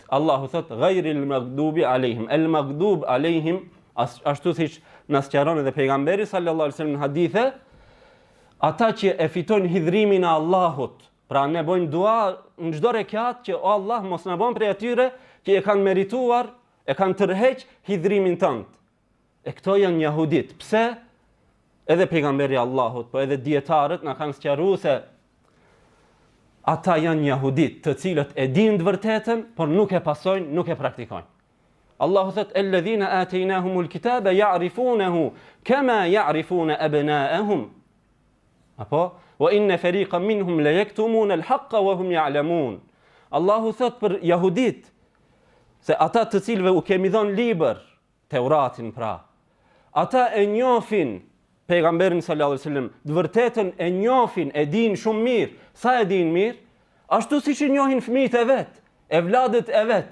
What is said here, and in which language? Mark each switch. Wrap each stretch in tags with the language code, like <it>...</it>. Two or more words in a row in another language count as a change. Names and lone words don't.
<sq>Allahu thot,</sq> <ar>غير المغضوب عليهم المغضوب عليهم,</ar> <sq>ashtu siç na sqaron edhe pejgamberi</sq> <ar>صلى الله عليه وسلم</ar> <sq>në hadithe, ata që e fitojnë hidhrimin e Allahut Pra ne bojmë dua në çdo rekat që o Allah mos na bën prej atyre që e kanë merituar, e kanë tërheq hidhrimin tënd. E këto janë jahudit. Pse? Edhe pejgamberi Allahut, po edhe dietarët na kanë sqaruar se ata janë jahudit, të cilët e dinë të vërtetën, por nuk e pasojnë, nuk e praktikojnë. Allahu thot:</sq> <ar>"الذين آتيناهم الكتاب يعرفونه كما يعرفون أبناءهم." Apo وإن فريقا منهم ليكتمون الحق وهم يعلمون.</ar> <sq>Allahu thot për jahudit se ata të cilëve u kemi dhënë libër, Teuratin pra, ata e njohin pejgamberin</sq> <ar>صلى الله عليه وسلم,</ar> <sq>të vërtetën e njohin, e dinë shumë mirë. Sa e dinë mirë? Ashtu siç i njohin fëmijët e vet, evladët e vet.</sq>